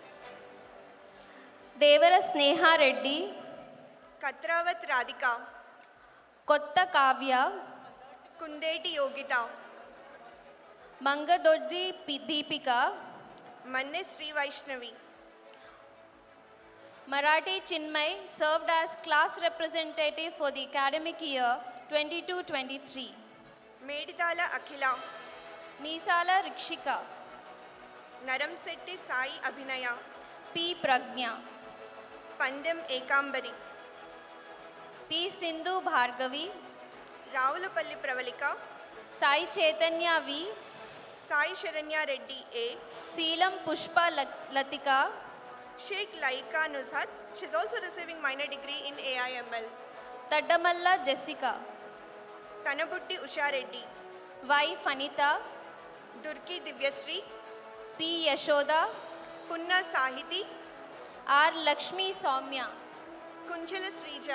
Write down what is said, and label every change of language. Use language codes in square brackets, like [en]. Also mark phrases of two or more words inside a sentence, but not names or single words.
[en] Devara Sneha Reddy, Katravat Radhika, Kotta Kavya, Kundeti Yogita, Mangadoddi Deepika, Manne Sri Vaishnavi, Marathi Chinmay served as class representative for the academic year 22-23. Meditala Akhila, Misala Rikshika, Naramsetti Sai Abhinaya, P. Pragnya, Pandam Ekambari, P. Sindhu Bhargavi, Ravulapalli Pravalika, Sai Chaitanya V, Sai Sharanya Reddy A, Seelam Pushpa Latika, Sheikh Laika Nuzhat, she's also receiving minor degree in AIML. Taddamalla Jessica, Tanabutti Usha Reddy, Y. Fanita, Durki Divyasri, P. Yashoda, Punna Sahiti, R. Lakshmi Soumya, Kunchala Srija,